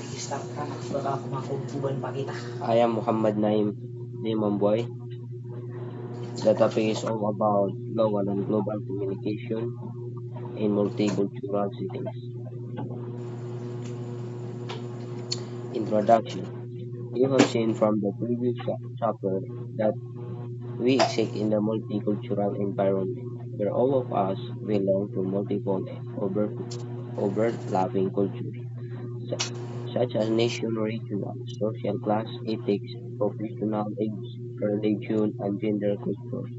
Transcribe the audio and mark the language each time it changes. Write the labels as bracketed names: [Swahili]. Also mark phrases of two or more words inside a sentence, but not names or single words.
[Filipino] start ka na. [Maranao] Baka kumakububan pa kita. [English] I am MohamadNaimA.Mambuay. The topic is all about global and global communication in multicultural settings. Introduction. You have seen from the previous chapter that we exist in a multicultural environment where all of us belong to multiple overlapping cultures, such as nation, regional, social class, ethics, professional age, religion, and gender cultures.